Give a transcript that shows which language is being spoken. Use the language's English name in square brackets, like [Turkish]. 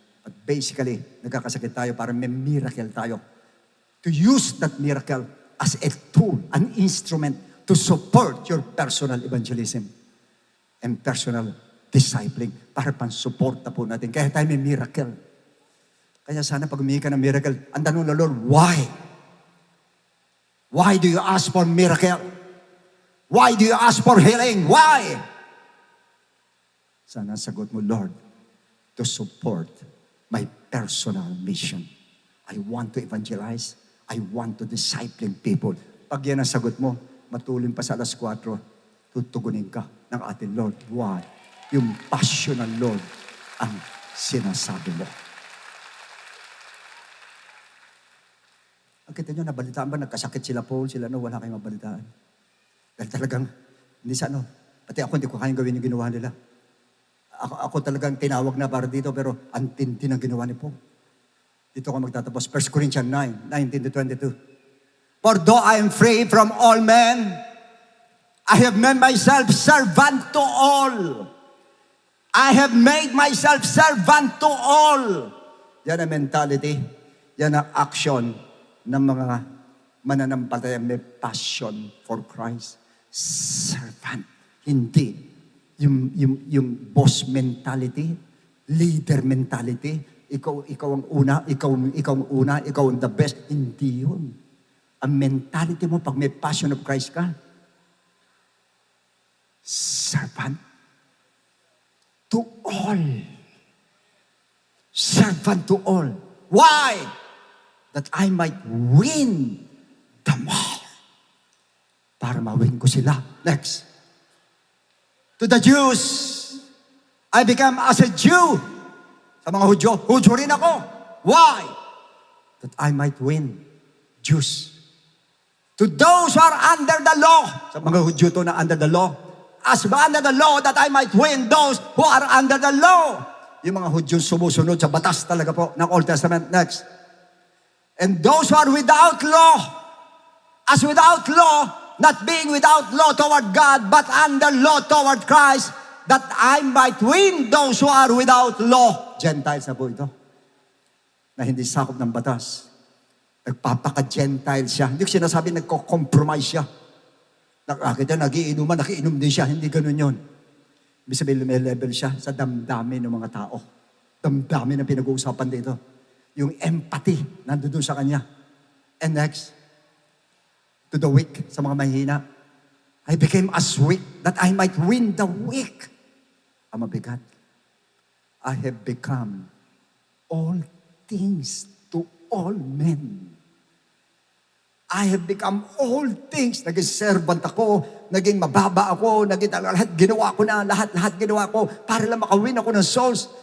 [English] But basically, [Filipino] nagkakasakit tayo para may miracle tayo. [English] To use that miracle as a tool, an instrument to support your personal evangelism and personal discipling [Filipino] para pang-suporta po natin. Kaya tayo may miracle. Kaya sana pag humingi ka ng miracle, ang tanong na, Lord, why? [English] Why do you ask for miracle? Why do you ask for healing? Why? [Filipino] Sana sagot mo, [English] Lord, to support my personal mission. I want to evangelize. I want to discipline people. [Filipino] Pag yan ang sagot mo, matulin pa sa alas 4, tutugunin ka ng ating Lord. Why? Yung passion ng Lord ang sinasabi mo. Ang kita nyo, nabalitaan ba? Nagkasakit sila Paul, sila wala kayong mabalitaan. Dahil talagang, hindi sa pati ako hindi ko kayang gawin yung ginawa nila. Ako talagang tinawag na para dito, pero ang tindi ng ginawa ni Paul. Dito ako magtatapos. 1 Corinthians 9, 19-22. [English] For though I am free from all men, I have made myself servant to all. I have made myself servant to all. [Filipino] Yan ang mentality. Yan ang action ng mga mananampalataya may [English] passion for Christ. [Filipino] Servant. Hindi. Yung boss mentality, leader mentality, ikaw ang una, ikaw ang the best. Hindi yun. Ang mentality mo pag may passion of Christ ka, [English] servant to all. Servant to all. Why? That I might win them all. [Filipino] Para ma-win ko sila. [English] Next. To the Jews, I become as a Jew. [Filipino] Sa mga Hudyo rin ako. [English] Why? That I might win Jews. To those who are under the law, [Filipino] sa mga Hudyo to na [English] under the law, as under the law, that I might win those who are under the law. [Filipino] Yung mga Hudyo sumusunod sa batas talaga po ng Old Testament. [English] Next. And those who are without law, as without law, not being without law toward God, but under law toward Christ, that I might win those who are without law. [Filipino] Gentiles na po ito. Na hindi sakop ng batas. Nagpapaka-Gentile siya. Hindi ko sinasabi nagko-compromise siya. Nakakita, nagiinuman, nakiinom din siya. Hindi ganun yun. Ibig sabihin, may level siya sa damdamin ng mga tao. Damdamin ang pinag-uusapan dito. Yung empathy, nandun sa kanya. [English] And next, to the weak, [Filipino] sa mga mahina. [English] I became as weak that I might win the weak. [Filipino] Ang mabigat. [English] I have become all things to all men. I have become all things. [Filipino] Naging servant ako, naging mababa ako, naging lahat ginawa ko na, lahat ginawa ko para lang makawin ako ng souls.